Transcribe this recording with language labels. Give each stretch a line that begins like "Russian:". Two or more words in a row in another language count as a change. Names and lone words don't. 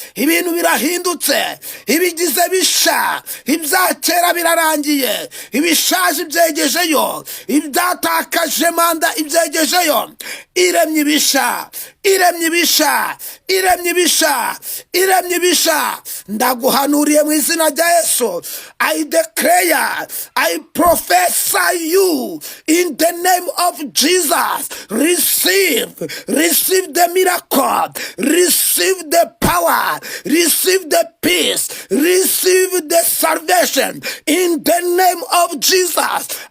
Kinyarwanda: Ibintu birahindutse, ibigize bisha, ibya kera birarangiye, ibishaje byegejeyo, ibyatakaje manda ibyegejeyo. Iremye ibisha, iremye ibisha, iremye ibisha, iremye ibisha. Ndaguhanuriye mu izina rya Yesu.
English: I declare, I prophesy you in the name of Jesus. Receive, receive the miracle, receive the power, receive the peace, receive the salvation in the name of Jesus.